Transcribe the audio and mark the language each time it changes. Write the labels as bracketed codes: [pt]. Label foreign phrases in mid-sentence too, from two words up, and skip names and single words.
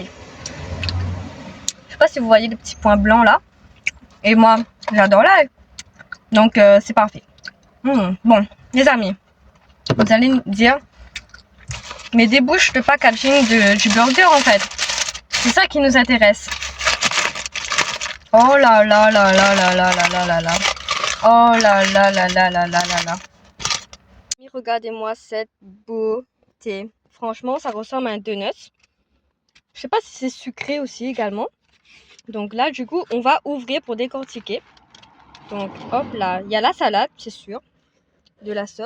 [fr] Je sais pas si vous voyez les petits points blancs là. Et moi, j'adore l'ail. Donc c'est parfait. Bon, les amis, vous allez me dire, mais débouche le packaging du burger en fait. C'est ça qui nous intéresse. Oh là là là là là là là là là là. Oh là là là là là là là là. Regardez-moi cette beauté. Franchement, ça ressemble à un donut. Je sais pas si c'est sucré aussi également. Donc là, du coup, on va ouvrir pour décortiquer. Donc, hop là, il y a la salade, c'est sûr.